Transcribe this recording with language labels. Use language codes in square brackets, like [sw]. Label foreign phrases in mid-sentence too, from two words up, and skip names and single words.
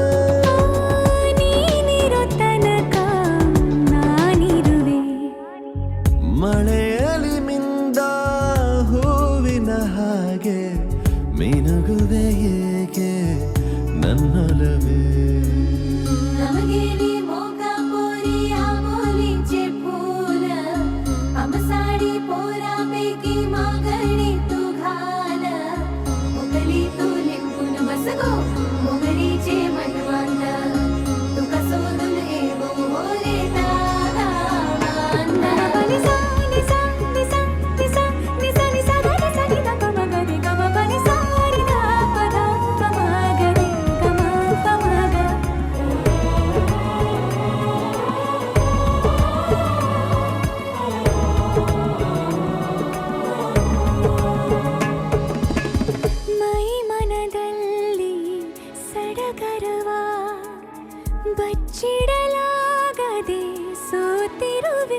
[kn] ನೀನಿರೋ ತನಕ ನಾನಿರುವೆ. ಮಳೆಯಲಿ ಮಿಂದ ಹೂವಿನ ಹಾಗೆ ಮಿನುಗುವೆ ಏಕೆ ನನ್ನೊಲವೇ. [kok] नमगेली मोगा पोरिया बोलीचे फूल, आमसाडी पोरा पैकी मागणी तू घाल. मोगली तू लिंबून बस गो मोगरीचे मनवांत, तुका सोडून येवो रे दादा बांदा. निसा निसा निसा निसा निसा निसा ग निसा ग ग म ग रे ग म प नि सा रे ग प द प म ग रे ग म प म ग. [kn] ಮೈ ಮನದಲ್ಲಿ ಸಡಗರವ ಬಚ್ಚಿಡಲಾಗದೆ ಸೋತಿರುವೆ.